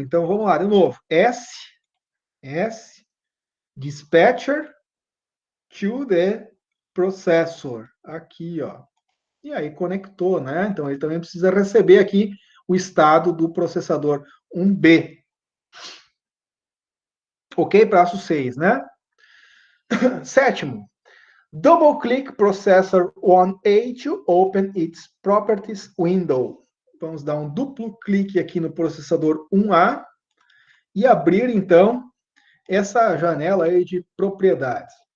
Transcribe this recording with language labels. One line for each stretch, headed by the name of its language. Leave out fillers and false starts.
Portuguese: Então vamos lá, de novo. S,
English: dispatcher to the processor.
Portuguese: Aqui, ó. E aí conectou, né? Então ele também precisa receber aqui o estado do processador 1B. Ok? Passo 6, né? Sétimo,
English: double-click processor 1A to open its properties window.
Portuguese: Vamos dar um duplo clique aqui no processador 1A e abrir, então, essa janela aí de propriedades.